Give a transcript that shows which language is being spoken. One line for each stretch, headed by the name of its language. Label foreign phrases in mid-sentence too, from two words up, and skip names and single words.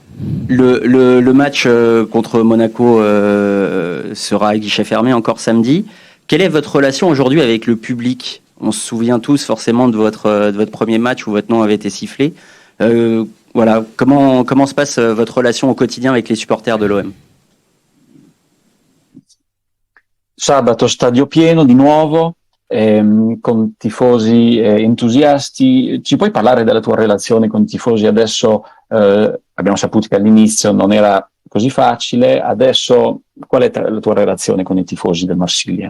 French: Le match contre Monaco sera à guichet fermé encore samedi. Quelle est votre relation aujourd'hui avec le public? On se souvient tous forcément de votre premier match où votre nom avait été sifflé. Voilà, comment se passe votre relation au quotidien avec les supporters de l'OM?
Italian: Sabato stadio pieno di nuovo, con tifosi entusiasti. Ci puoi parlare della tua relazione con i tifosi adesso? Abbiamo saputo che all'inizio non era così facile, adesso qual è la tua relazione con i tifosi del Marsiglia?